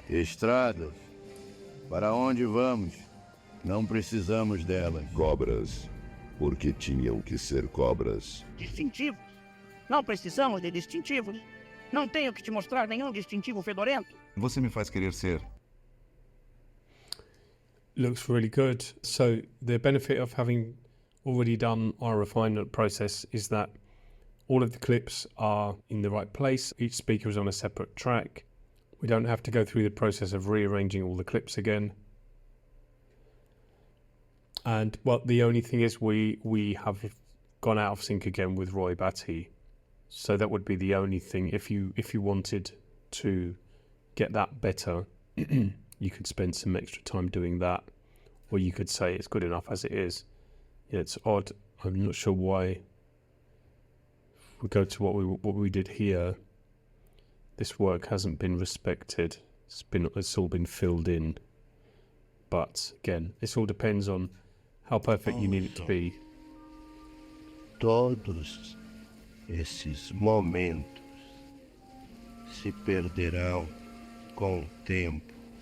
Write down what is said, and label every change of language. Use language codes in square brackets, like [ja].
[pt] Estradas. Para onde vamos? Não precisamos delas. Cobras. Porque tinham que ser cobras. Distintivos. Não precisamos de distintivos. Não tenho que te mostrar nenhum distintivo fedorento. Você me faz querer ser. [en] Looks really good. So the benefit of having already done our refinement process is that all of the clips are in the right place. Each speaker is on a separate track. We don't have to go through the process of rearranging all the clips again. And well, the only thing is we have gone out of sync again with Roy Batty. So that would be the only thing. If you wanted to get that better, you could spend some extra time doing that, or you could say it's good enough as it is. Yeah, it's odd. I'm not sure why. If we go to what we did here, this work hasn't been respected. It's all been filled in. But again, this all depends on how perfect you need it to be. [pt] Todos esses momentos se perderão com o tempo.